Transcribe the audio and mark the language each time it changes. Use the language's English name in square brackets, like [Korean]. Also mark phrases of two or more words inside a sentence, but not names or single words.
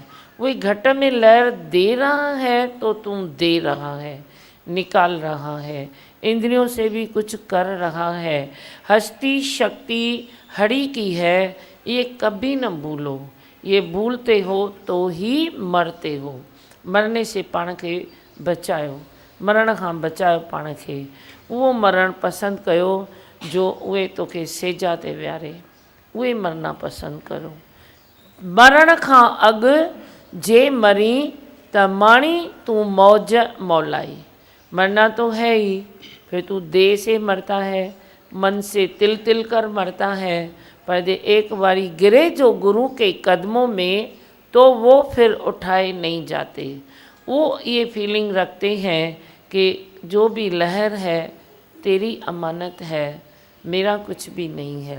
[Hindi] वही घट में लहर दे रहा है तो तुम दे रहा है, निकाल रहा है, इंद्रियों से भी कुछ कर रहा है। हस्ती शक्ति हरि की है, ये कभी न भूलो। ये भूलते हो तो ही मरते हो। मरने से [Sindhi] पाण खे बचायो, मरण खां बचायो पाण खे। वो मरण पसंद कयो जो उहे तोखे सेजा ते विहारे, उहे [Hindi] मरना पसंद करो। [Sindhi] मरण खां अॻु जे मरी त माणी तू मौज मौलाई। [Hindi] मरना तो है ही, फिर तू देह से मरता है, मन से तिल तिल कर मरता है। [Sindhi] पर जे एक बारी गिरे जो [Hindi] गुरु के कदमों में तो वो फिर उठाए नहीं जाते। वो ये फीलिंग रखते हैं कि जो भी लहर है तेरी अमानत है, मेरा कुछ भी नहीं है।